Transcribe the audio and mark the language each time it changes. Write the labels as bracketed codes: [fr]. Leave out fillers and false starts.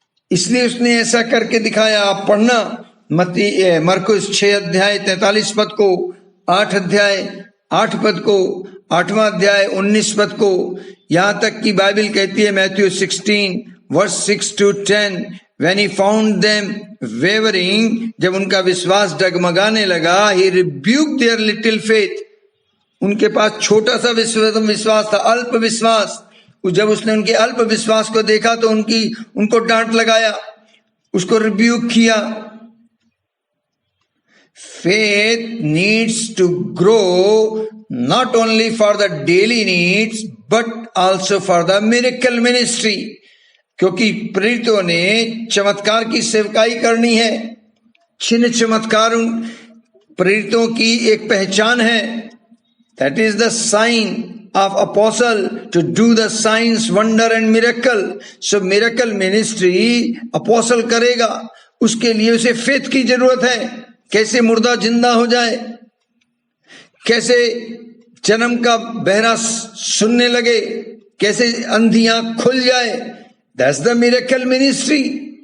[hi] इसलिए उसने ऐसा करके दिखाया। आप पढ़ना मरकुस 6 अध्याय 43 पद को, 8 अध्याय 8 पद को, 8वां अध्याय 19 पद को, यहां तक की बाइबल कहती है Matthew 16 verse 6 to 10, [en] when he found them wavering, [hi] जब उनका विश्वास डगमगाने लगा, [en] he rebuked their little faith, [hi] उनके पास छोटा सा विश्वास था, अल्प विश्वास। जब उसने उनके अल्प विश्वास को देखा तो उनको डांट लगाया, उसको रिब्यूक किया। [en] faith needs to grow not only for the daily needs but also for the miracle ministry. [hi] क्योंकि प्रेरितों ने चमत्कार की सेवकाई करनी है। चिन्ह चमत्कार उन प्रेरितों की एक पहचान है। [en] That is the sign of apostle to do the signs, wonder and miracle. So miracle ministry apostle [hi] करेगा, उसके लिए उसे फेथ की जरूरत है। कैसे मुर्दा जिंदा हो जाए, कैसे जन्म का बहरा सुनने लगे, कैसे अंधियां खुल जाए, [en] That's the miracle ministry.